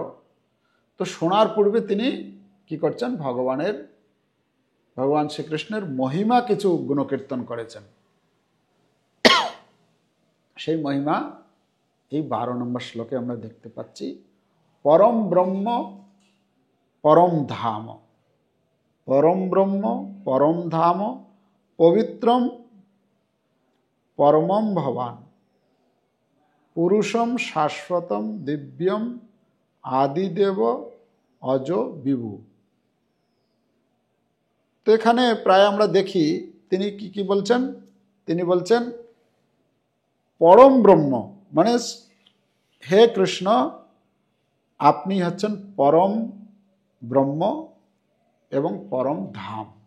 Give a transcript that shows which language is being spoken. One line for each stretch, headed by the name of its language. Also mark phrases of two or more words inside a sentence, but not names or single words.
Bangla: তো শোনার পূর্বে তিনি কি করছেন, ভগবান শ্রীকৃষ্ণের মহিমা কিছু গুণকীর্তন করেছেন। সেই মহিমা এই 12 নম্বর শ্লোকে আমরা দেখতে পাচ্ছি।
Sanskrit: পরম ব্রহ্ম পরম ধাম, পরম ব্রহ্ম পরম ধাম, পবিত্রম পরমম ভবান, পুরুষম শাশ্বতম দিব্যম আদিদেব অজ বিভু।
Bangla: তো এখানে প্রায় আমরা দেখি তিনি কি বলছেন, তিনি বলছেন পরম ব্রহ্ম, মানে হে কৃষ্ণ, আপনি হচ্ছেন পরম ব্রহ্ম এবং পরম ধাম।